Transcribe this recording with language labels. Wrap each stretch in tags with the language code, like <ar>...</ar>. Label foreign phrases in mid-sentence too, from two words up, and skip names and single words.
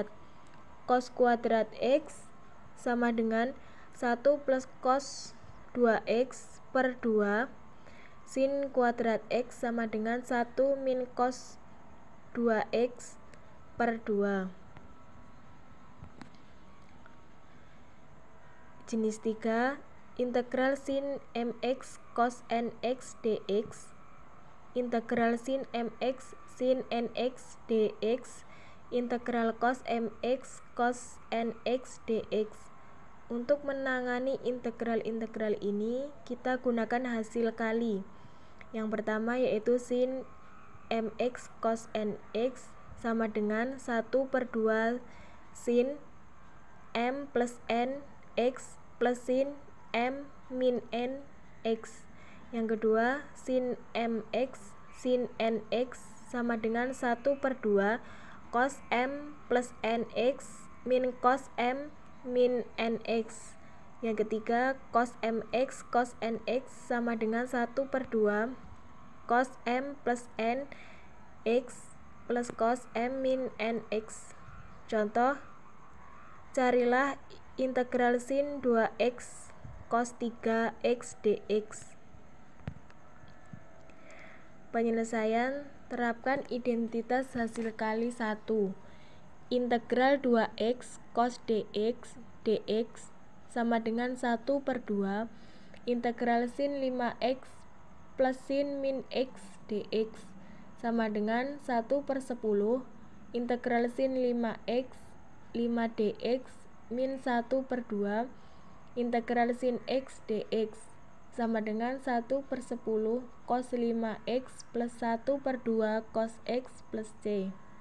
<id>Cos kuadrat X sama dengan 1 plus cos 2x per 2 sin kuadrat X sama dengan 1 min cos 2x per 2. Jenis 3, integral sin mx cos nx dx, integral sin mx sin nx dx, integral cos mx cos nx dx. Untuk menangani integral-integral ini, kita gunakan hasil kali. Yang pertama yaitu sin mx cos nx sama dengan 1/2 sin m plus n x plus sin m min n x. Yang kedua, sin mx sin nx sama dengan 1/2 cos m plus nx min cos m min nx. Yang ketiga, cos mx cos nx sama dengan 1/2 cos m plus n x plus cos m min nx. Contoh, carilah integral sin 2x cos 3x dx. Penyelesaian, terapkan identitas hasil kali 1. Integral 2x cos dx dx sama dengan 1/2 integral sin 5x plus sin min x dx sama dengan 1/10 integral sin 5x 5 dx min 1/2 integral sin x dx sama dengan 1/10 cos 5x plus 1/2 cos x plus c.</id>